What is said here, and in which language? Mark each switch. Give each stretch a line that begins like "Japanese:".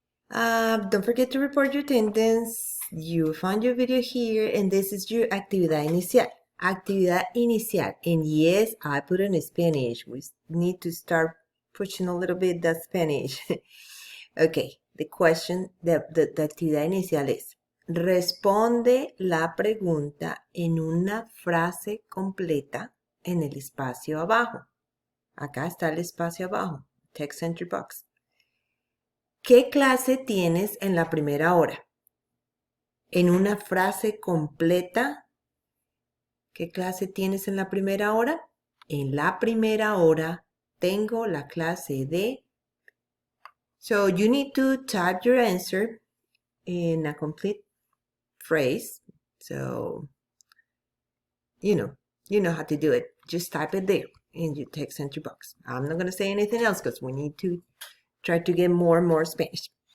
English: Don't forget to report your attendance. You found your video here, and this is your actividad inicial. Actividad inicial. And yes, I put it in Spanish. We need to start pushing a little bit that Spanish. Okay, the question, the
Spanish: actividad inicial es: responde la pregunta en una frase completa en el espacio abajo. Acá está el espacio abajo,
English: text entry box.
Spanish: ¿Qué clase tienes en la primera hora? En una frase completa, ¿qué clase tienes en la primera hora? En la primera hora tengo la clase de...
English: So you need to type your answer in a complete phrase. So, you know how to do it. Just type it there in your text entry box. I'm not going to say anything else because we need to try to get more and more Spanish.